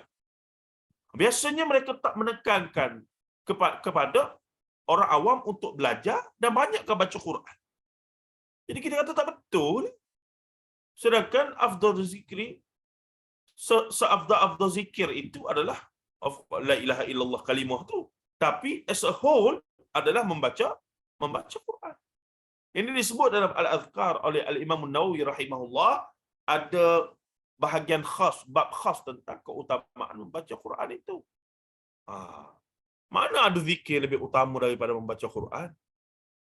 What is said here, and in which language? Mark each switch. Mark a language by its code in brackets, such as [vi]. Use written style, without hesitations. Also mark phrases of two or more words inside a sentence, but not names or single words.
[ms] Biasanya mereka tak menekankan kepada orang awam untuk belajar dan banyakkan baca Quran. Jadi kita kata tak betul. Sedangkan [ar] أفضل الذكر, [ms] seafdal zikir itu adalah [ar] لا إله إلا الله, [ms] kalimah tu. Tapi [en] as a whole [ms] adalah membaca Quran. Ini disebut dalam Al-Azkar oleh Al-Imam An-Nawawi rahimahullah, ada bahagian khas, bab khas tentang keutamaan membaca Quran itu. Mana ada zikir lebih utama daripada membaca Quran?